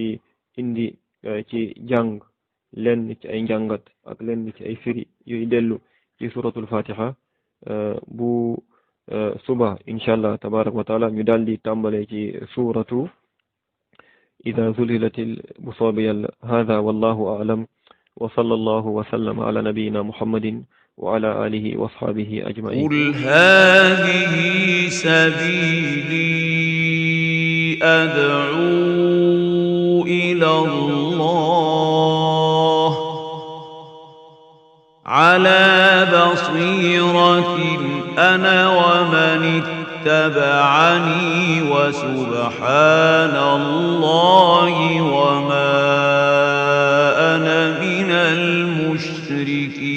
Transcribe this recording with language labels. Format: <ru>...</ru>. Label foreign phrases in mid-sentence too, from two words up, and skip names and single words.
<wo>indi ci jàng lenn ci ay njàngat ak lenn ci ay firi yuy dellu ci suratul fatiha bu suba</wo> <ar>إن شاء الله تبارك وتعالى</ar> <wo>ñu daal di tàmbale ci suratu ida zulzilatil bu soobe yàlla</wo> <ar>هذا والله أعلم وصلى الله وسلم على نبينا محمد وعلى آله وأصحابه أجمعين. قل هذه سبيلي أدعو إلى الله على بصيرة أنا ومن اتبعني وسبحان الله وما أنا من المشركين.</ar>